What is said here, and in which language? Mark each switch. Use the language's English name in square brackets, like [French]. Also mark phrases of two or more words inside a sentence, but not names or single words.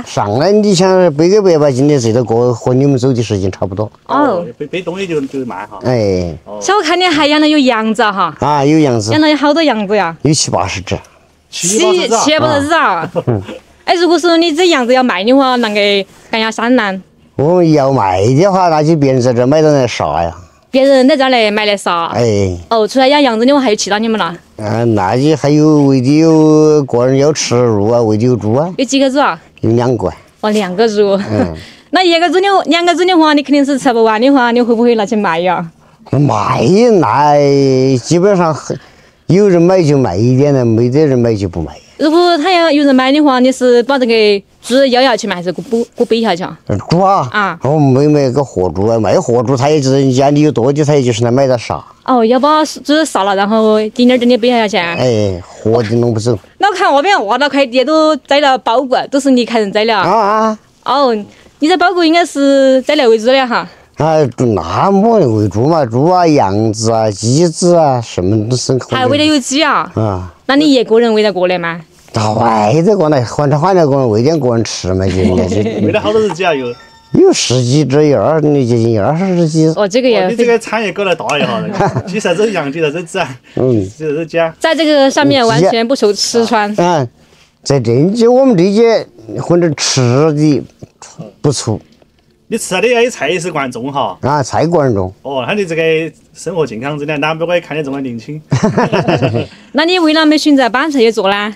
[Chinese] 上來你想背個100斤的，最多和你們走的時間差不多。背東西就慢哈。像我看你還養了有羊子哈。有羊子。養了有好多羊子呀？有70-80只。 70-80只啊！如果說你這羊子要賣的話，那個幹下山難。我們要賣的話，那就別人在這兒買到來殺呀。別人在這兒來買來殺。除了養羊子的話，還有其他你們啦？那就還有餵的有個人要吃肉啊，餵的有豬啊。有幾個豬啊？有2個。 2個豬。那2個豬的話，你肯定是吃不完的話，你會不會拿去賣呀？賣那基本上有人買就賣一點了，沒得人買就不賣。如果他要有人買的話，你是把這個豬咬下去賣，還是給背下去啊？豬啊！我沒買個活豬啊，賣活豬他也是人家你有多的，他也就是來買的殺。要把豬殺了，然後點點的背下去。活的弄不走。那我看外邊挖了塊地都栽了包谷，都是你看人栽了。你這包谷應該是栽來餵豬的哈？那麼餵豬嘛，豬啊、羊子啊、雞子啊，什麼都生。還餵的有雞啊？那你一個人餵得過來嗎？餵得過來，換了個人餵點個人吃嘛，就餵了好多隻雞啊，有 10幾隻，接近20隻。這個也。你這個產業搞得大一哈，幾十隻羊，幾十隻雞啊，幾十隻雞啊。在這個上面完全不愁吃穿。在這就我們這些或者吃的不愁。你吃的那些菜是惯种哈？啊，菜惯种。哦，那你这个生活健康真的难不可以看你这么年輕。那你为啥沒選擇搬出去做呢？